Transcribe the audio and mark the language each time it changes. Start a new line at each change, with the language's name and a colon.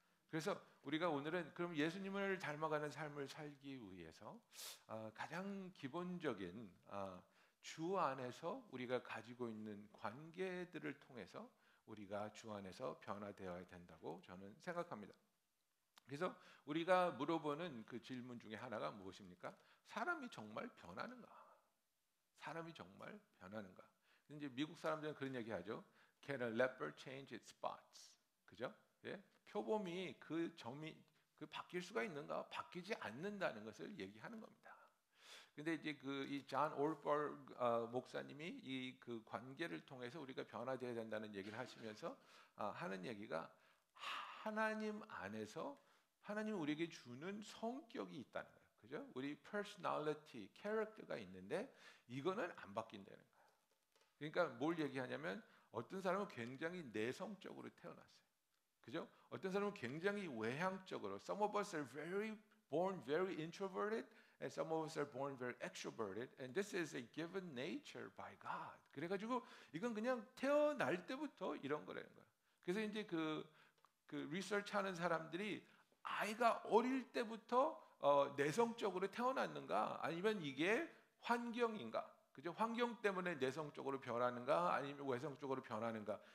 Korean: 그래서 우리가 오늘은 그럼 예수님을 닮아가는 삶을 살기 위해서 가장 기본적인 주 안에서 우리가 가지고 있는 관계들을 통해서 우리가 주 안에서 변화되어야 된다고 저는 생각합니다. 그래서 우리가 물어보는 그 질문 중에 하나가 무엇입니까? 사람이 정말 변하는가? 사람이 정말 변하는가? 이제 미국 사람들은 그런 얘기하죠.
English: Can a leopard change its spots?
Korean: 그죠? 예? 표범이 그 점이 바뀔 수가 있는가? 바뀌지 않는다는 것을 얘기하는 겁니다. 근데 이제 이 존 올버그 목사님이 이 그 관계를 통해서 우리가 변화되어야 된다는 얘기를 하시면서 하는 얘기가 하나님 안에서 하나님 우리에게 주는 성격이 있다는 거예요. 그죠? 우리
English: personality, character
Korean: 가 있는데 이거는 안 바뀐다는 거예요. 그러니까 뭘 얘기하냐면 어떤 사람은 굉장히 내성적으로 태어났어요. 그죠? 어떤 사람은 굉장히 외향적으로
English: some of us are born very introverted and some of us are born very extroverted and this is a given nature by God.
Korean: 그래가지고 이건 그냥 태어날 때부터 이런 거라는 거예요. 그래서 이제 그 리서치하는 사람들이 아이가 어릴 때부터 내성적으로 태어났는가 아니면 이게 환경인가? 그죠? 환경 때문에 내성적으로 변하는가 아니면 외성적으로 변하는가?